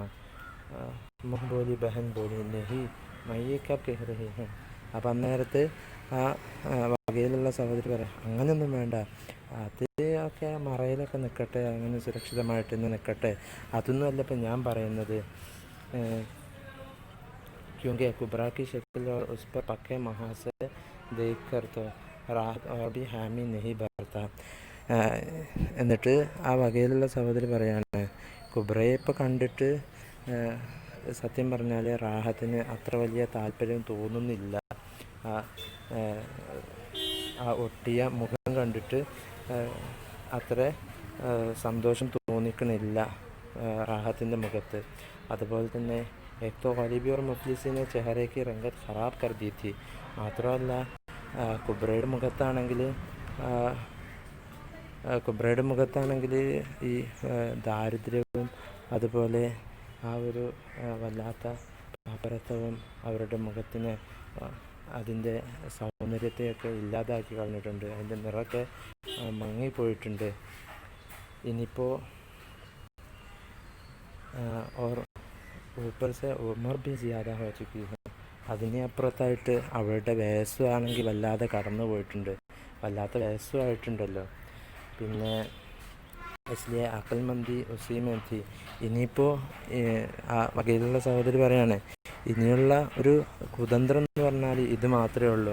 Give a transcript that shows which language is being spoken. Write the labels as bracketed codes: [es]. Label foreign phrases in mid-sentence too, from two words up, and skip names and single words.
[hi] मुँह बोली बहन बोली नहीं मैं कब कह रही है. [ml] അപ്പം അന്നേരത്ത് ആ വകയിലുള്ള സഹോദരി പറയാം, അങ്ങനെയൊന്നും വേണ്ട, അത് ഒക്കെ മറയിലൊക്കെ നിൽക്കട്ടെ, അങ്ങനെ സുരക്ഷിതമായിട്ട് തന്നെ നിൽക്കട്ടെ, അതൊന്നും അല്ല ഇപ്പം ഞാൻ പറയുന്നത്. [hi] क्योंकि कुब्रा की शक्ल और उस पर पक्के महासे देख कर तो राहत और भी हामी नहीं भरता. [ml] എന്നിട്ട് ആ വകയിലുള്ള സഹോദരി പറയാണ്, കുബ്രയെ ഇപ്പോൾ കണ്ടിട്ട് സത്യം പറഞ്ഞാൽ റാഹത്തിന് അത്ര വലിയ താല്പര്യം തോന്നുന്നില്ല. ആ ഒട്ടിയ മുഖം കണ്ടിട്ട് അത്ര സന്തോഷം തോന്നിക്കണില്ല റാഹത്തിൻ്റെ മുഖത്ത്. അതുപോലെ തന്നെ [hi] एक तो गरीबी और मुफलिसी ने चेहरे की रंगत ख़राब कर दी थी. [ml] മാത്രമല്ല കുബ്രയുടെ മുഖത്താണെങ്കിൽ ഈ ദാരിദ്ര്യവും അതുപോലെ ആ ഒരു വല്ലാത്ത പാപ്പരത്വവും അവരുടെ മുഖത്തിന് അതിൻ്റെ സൗന്ദര്യത്തെയൊക്കെ ഇല്ലാതാക്കി കളഞ്ഞിട്ടുണ്ട്. അതിൻ്റെ നിറമൊക്കെ മങ്ങിപ്പോയിട്ടുണ്ട്. ഇനിയിപ്പോൾ [hi] और ऊपर से उम्र भी ज़्यादा हो चुकी है. [ml] അതിന് അപ്പുറത്തായിട്ട് അവളുടെ വയസ്സാണെങ്കിൽ വല്ലാതെ കടന്നു പോയിട്ടുണ്ട്. വല്ലാത്ത വയസ്സുമായിട്ടുണ്ടല്ലോ. പിന്നെ [hi] इसलिए अक्लमंदी उसी में थी. [ml] ഇനിയിപ്പോൾ ആ വകയിലുള്ള സഹോദരി പറയാണ്, ഇനിയുള്ള ഒരു കുതന്ത്രം എന്ന് പറഞ്ഞാൽ ഇത് മാത്രമേ ഉള്ളൂ.